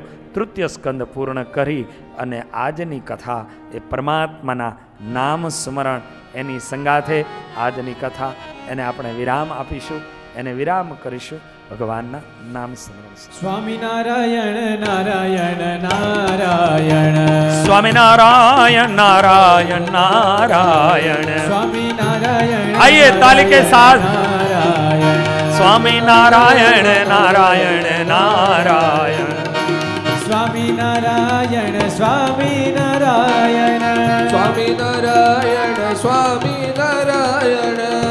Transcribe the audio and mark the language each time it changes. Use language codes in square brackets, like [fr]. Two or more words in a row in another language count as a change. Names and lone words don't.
[gu] તૃતીય સ્કંદ પૂર્ણ કરી અને આજની કથા એ પરમાત્માના નામ સ્મરણ એની સંગાથે આજની કથા એને આપણે વિરામ આપીશું, એને વિરામ કરીશું ભગવાનના નામ સ્મરણ. સ્વામિનારાયણ નારાયણ નારાયણ સ્વામિનારાયણ નારાયણ નારાયણ સ્વામિનારાયણ. [hi] આइए ताली के साथ नारायण स्वामीनारायण नारायण नारायण स्वामिनारायण स्वामिनारायण स्वामिनारायण स्वामिनारायण